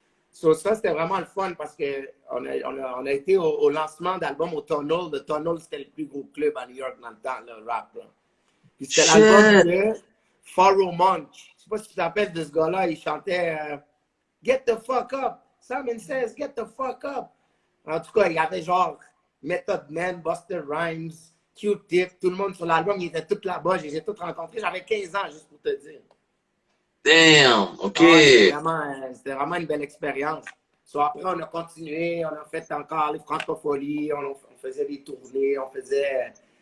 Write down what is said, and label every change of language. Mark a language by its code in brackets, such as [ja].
[fr] So, ça, c'était vraiment le fun parce qu'on a été au lancement d'album au Tunnel. Le Tunnel, c'était le plus gros club à New York dans le temps, le rap. Là. Puis c'était l'album de Pharoah Monch. Je sais pas si tu t'appelles de ce gars-là. [en] Il chantait Get the fuck up. Simon says, get the fuck up. [fr] En tout cas, il y avait genre Method Man, Buster Rhymes, Q-Tip, tout le monde sur l'album, ils étaient tous là-bas, je les ai tous rencontrés. J'avais 15 ans, juste pour te dire. [en] Damn, OK. [fr] Ouais, c'était vraiment une belle expérience. So, après, on a continué, on a fait encore les Francopholies, on faisait des tournées, on faisait